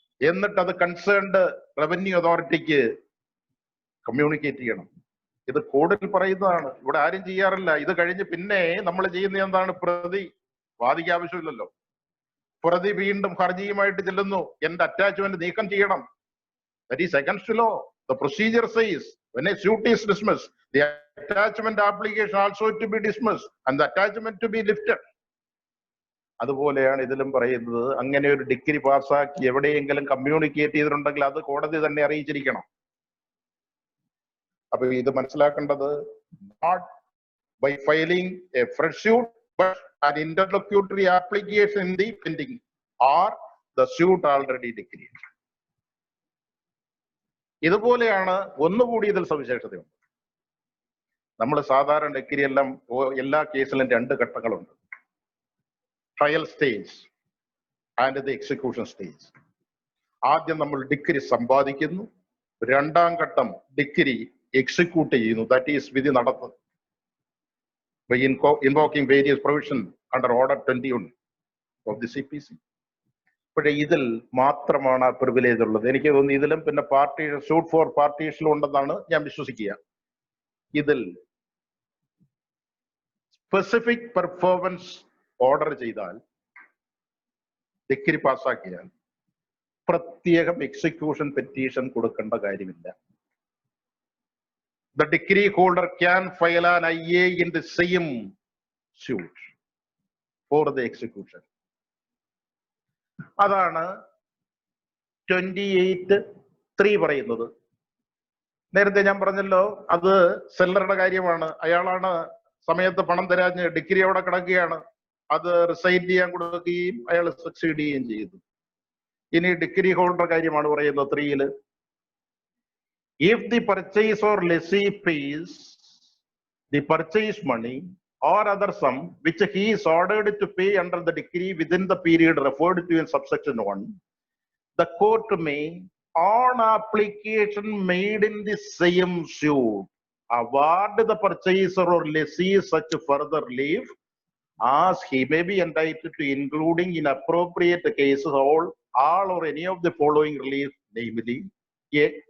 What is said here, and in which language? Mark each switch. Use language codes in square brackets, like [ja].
[ml] എന്നിട്ട് അത് concerned revenue അതോറിറ്റിക്ക് കമ്മ്യൂണിക്കേറ്റ് ചെയ്യണം. ഇത് കോഡിൽ പറയുന്നതാണ്, ഇവിടെ ആരും ചെയ്യാറില്ല. ഇത് കഴിഞ്ഞ് പിന്നെ നമ്മൾ ചെയ്യുന്ന എന്താണ്? പ്രതി, വാദിക്ക് ആവശ്യമില്ലല്ലോ, പ്രതി വീണ്ടും ഹർജിയുമായിട്ട് ചെല്ലുന്നു, എന്റെ അറ്റാച്ച്മെന്റ് നീക്കം ചെയ്യണം. [en] That is against law. The procedure says when a suit is dismissed, the attachment application also to be dismissed and the attachment to be lifted. [ml] അതുപോലെയാണ് ഇതിലും പറയുന്നത്. അങ്ങനെ ഒരു ഡിഗ്രി പാസ്സാക്കി എവിടെയെങ്കിലും കമ്മ്യൂണിക്കേറ്റ് ചെയ്തിട്ടുണ്ടെങ്കിൽ അത് കോടതി തന്നെ അറിയിച്ചിരിക്കണം. അപ്പൊ ഇത് മനസ്സിലാക്കേണ്ടത്, [en] not by filing a fresh suit but an interlocutory application in the pending or the suit already decreed. [ml] ഇതുപോലെയാണ് ഒന്നുകൂടി ഇതിൽ സവിശേഷതയുണ്ട്. നമ്മൾ സാധാരണ ഡിഗ്രി എല്ലാം എല്ലാ കേസിലും 2 ഘട്ടങ്ങളുണ്ട്: [en] Trial stage and the execution stage. [ml] ആദ്യം നമ്മൾ ഡിഗ്രി സമ്പാദിക്കുന്നു, രണ്ടാം ഘട്ടം ഡിഗ്രി എക്സിക്യൂട്ട് ചെയ്യുന്നു, [en] that is [ml] വിധി നടത്തുന്നു. [en] by invoking various provisions under Order 21 of the CPC. [ml] പക്ഷേ ഇതിൽ മാത്രമാണ് ആ പ്രിവിലേജ് ഉള്ളത്. എനിക്ക് തോന്നുന്നു ഇതിലും പിന്നെ പാർട്ടി സൂട്ട് ഫോർ പാർട്ടീസിലും ഉണ്ടെന്നാണ് ഞാൻ വിശ്വസിക്കുക. ഇതിൽ സ്പെസിഫിക് പെർഫോമൻസ് ഓർഡർ ചെയ്താൽ, ഡിഗ്രി പാസ്സാക്കിയാൽ പ്രത്യേകം എക്സിക്യൂഷൻ പെറ്റീഷൻ കൊടുക്കേണ്ട കാര്യമില്ല. [en] The decree holder can file an IA in the same suit for the execution. [ml] അതാണ് 28(3 പറയുന്നത്. നേരത്തെ ഞാൻ പറഞ്ഞല്ലോ, അത് സെല്ലറുടെ കാര്യമാണ്. അയാളാണ് സമയത്ത് പണം തരാഞ്ഞ് ഡിഗ്രി അവിടെ കിടക്കുകയാണ്, അത് റിസൈൻ ചെയ്യാൻ കൊടുക്കുകയും അയാൾ സക്സീഡ് ചെയ്യുകയും ചെയ്തു. ഇനി ഡിഗ്രി ഹോൾഡർ കാര്യമാണ് പറയുന്നത് 3. [en] If the purchaser lessee pays the purchase money or other sum which he is ordered to pay under the decree within the period referred to in subsection 1, the court may, on application made in the same suit, award the purchaser or lessee such further relief as he may be entitled to, including in appropriate cases all or any of the following relief, namely: A,